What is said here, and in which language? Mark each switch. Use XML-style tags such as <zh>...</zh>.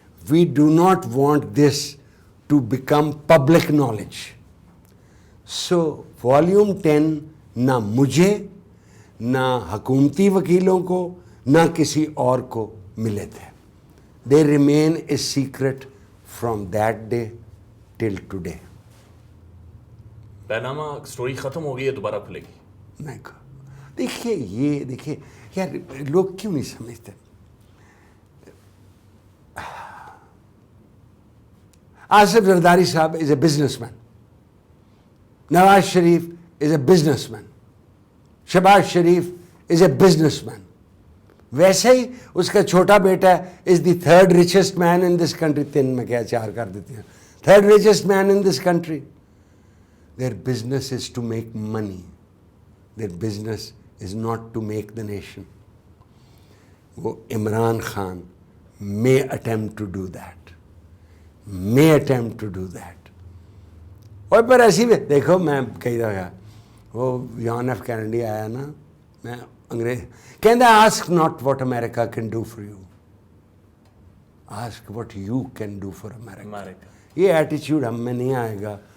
<en>We do not want this to become public knowledge.</en> <ur>So volume 10 نہ مجھے نہ حکومتی وکیلوں کو نہ کسی اور کو ملے تھے.</ur> <en>They remain a secret from that day till today.</en> <ur>Panama story ختم ہو گئی ہے, دوبارہ کھلے گی؟ نہیں. دیکھیے یار لوگ کیوں نہیں سمجھتے.</ur> <en>Asif Zardari sahib is a businessman. Nawaz Sharif is a businessman. Shahbaz Sharif is a businessman.</en> <ur>ویسے ہی اس کا چھوٹا بیٹا</ur> <en>Is the 3rd richest man in this country.</en> <ur>3 میں کیا 4 کر دیتے ہیں.</ur> <en>3rd richest man in this country. Their business is to make money. Their business is not to make the nation. وہ Imran Khan may attempt to do that. May attempt to do that.</en> <ur>اور پر ایسی بھی دیکھو, میں کئی دفعہ وہ جان ایف کینیڈی آیا نا, میں انگریز کہندا</ur> <en>Ask not what America can do for you, ask what you can do for America.</en> <ur>یہ ایٹیچیوڈ ہم میں نہیں آئے گا.</ur>